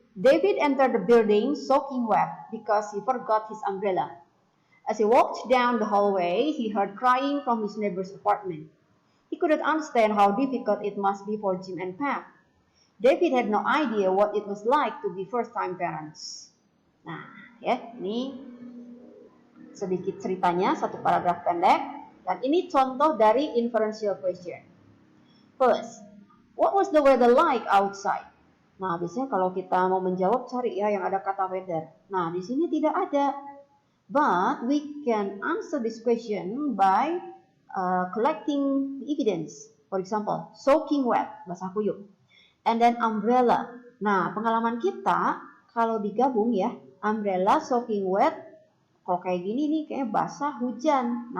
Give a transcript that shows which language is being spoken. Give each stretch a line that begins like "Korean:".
English: David entered the building soaking wet because he forgot his umbrella. As he walked down the hallway, he heard crying from his neighbor's apartment. He couldn't understand how difficult it must be for Jim and Pam. David had no idea what it was like to be first-time parents.
Indonesian: Nah, ya, ini sedikit ceritanya, satu paragraf pendek, dan ini contoh dari inferential question.
English: First, what was the weather like outside?
Indonesian: Nah, biasanya kalau kita mau menjawab, cari ya yang ada kata weather. Nah, di sini tidak ada.
English: But we can answer this question by collecting the evidence. For example, soaking wet,
Indonesian: basah kuyup.
English: And then umbrella.
Indonesian: Nah, pengalaman kita, kalau digabung ya, umbrella, soaking wet, kalau kayak gini nih, kayaknya basah, hujan.